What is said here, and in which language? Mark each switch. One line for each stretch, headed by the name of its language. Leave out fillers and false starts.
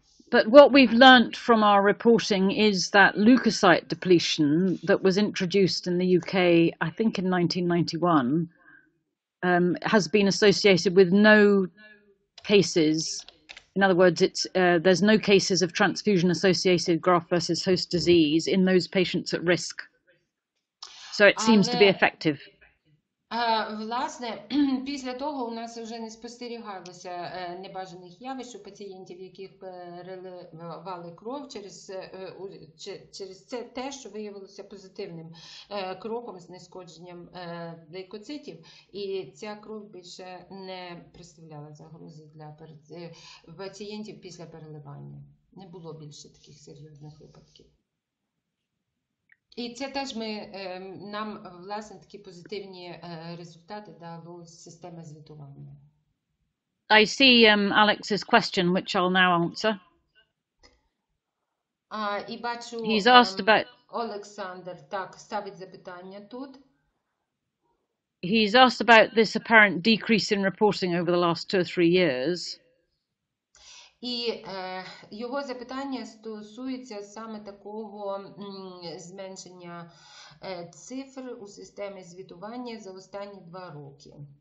English: But what we've learnt from our reporting is that leukocyte depletion that was introduced in the UK, I think in 1991, has been associated with no cases. In other words, there's no cases of transfusion-associated graft versus host disease in those patients at risk. So it seems to be effective.
Ukrainian: Власне, після того у нас вже не спостерігалося небажаних явищ у пацієнтів, яких переливали кров через це те, що виявилося позитивним кроком з знешкодженням лейкоцитів, і ця кров більше не представляла загрози для пацієнтів після переливання. Не було більше таких серйозних випадків. І це теж нам, власне, такі позитивні результати дало система звітування.
English: I see Alex's question, which I'll now answer.
Ukrainian: І бачу,
English: He's asked about...
Ukrainian: Олександр ставить запитання тут.
English: He's asked about this apparent decrease in reporting over the last 2 or 3 years.
Ukrainian: І його запитання стосується саме такого зменшення цифр у системі звітування за останні 2 роки.